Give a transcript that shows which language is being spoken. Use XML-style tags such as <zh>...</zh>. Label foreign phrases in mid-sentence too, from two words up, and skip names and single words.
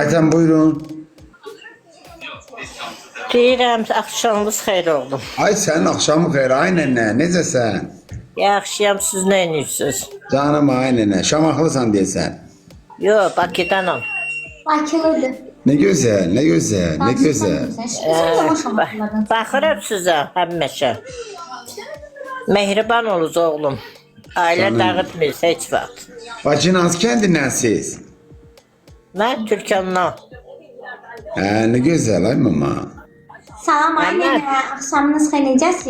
<az>Ayten buyurun. Deyirəm, axşamınız xeyir oldu. Ay sənin axşamı xeyir. Ay nənə, necəsən? Yaxşıyam, siz nə edirsiniz? Canım ay nənə, şamaxlısan deyəsən. Yox, Bakıdanam. Bakılıdır.</az> <tr>Ne güzel, ne güzel, ne güzel.</tr> <az>Baxıram sizə həmişə. Mehriban olunuz oğlum. Ailə dağıtmıyız heç vaxt. Bakın hansı kəndindən siz? Mən Türkandan.</az> <tr>Ne güzel ay mama.</tr> <az>Salam anne, axşamınız xeyir necəsiz?</az>